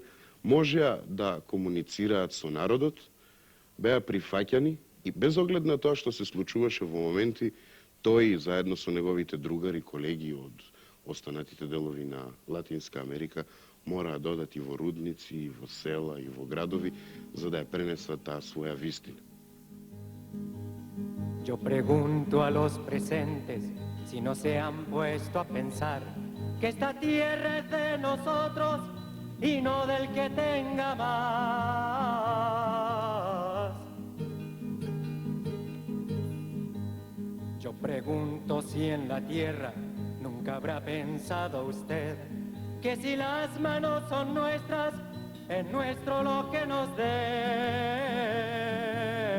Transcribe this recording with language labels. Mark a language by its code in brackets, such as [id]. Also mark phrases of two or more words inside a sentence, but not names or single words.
[mk] можеа да комуницираат со народот, беа прифаќани и без оглед на тоа што се случуваше во моменти, тој заедно со неговите другари, колеги од останатите делови на Латинска Америка мораа да одат и во рудници, и во села, и во градови, за да ја пренесат таа своја вистина. [es] Yo pregunto a los presentes si no se han puesto a pensar que esta tierra es de nosotros y no del que tenga más. Yo pregunto si en la tierra nunca habrá pensado usted que si las manos son nuestras, es nuestro lo que nos dé.